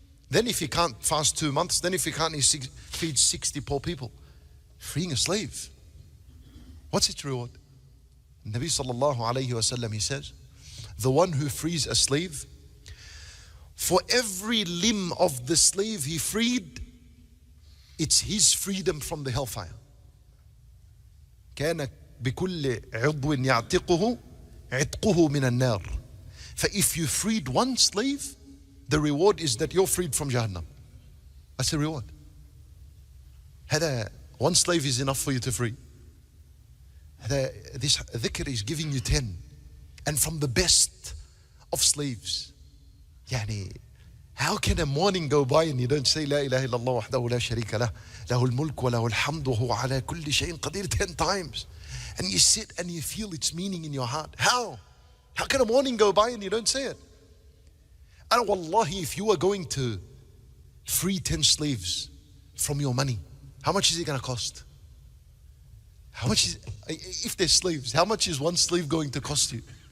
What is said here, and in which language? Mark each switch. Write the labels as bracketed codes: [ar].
[en] Then if he can't fast 2 months, then if he can't, he feeds 60 poor people. Freeing a slave. What's its reward? Nabi sallallahu alayhi wa sallam, he says, the one who frees a slave, for every limb of the slave he freed, it's his freedom from the hellfire. [ar] كان بكل عضو يعتقه عتقه من النار. [en] So if you freed one slave, the reward is that you're freed from Jahannam. That's the reward. [ar] هذا [en] one slave is enough for you to free. This dhikr is giving you 10. And from the best of slaves. [ar] يعني [en] how can a morning go by and you don't say [ar] لا إله إلا الله وحده لا شريك له له الملك وله الحمد وهو على كل شيء قدير 10 times. [en] And you sit and you feel its meaning in your heart. How? How can a morning go by and you don't say it? And wallahi, if you are going to free 10 slaves from your money, how much is it going to cost? How much is, if they're slaves, how much is one slave going to cost you?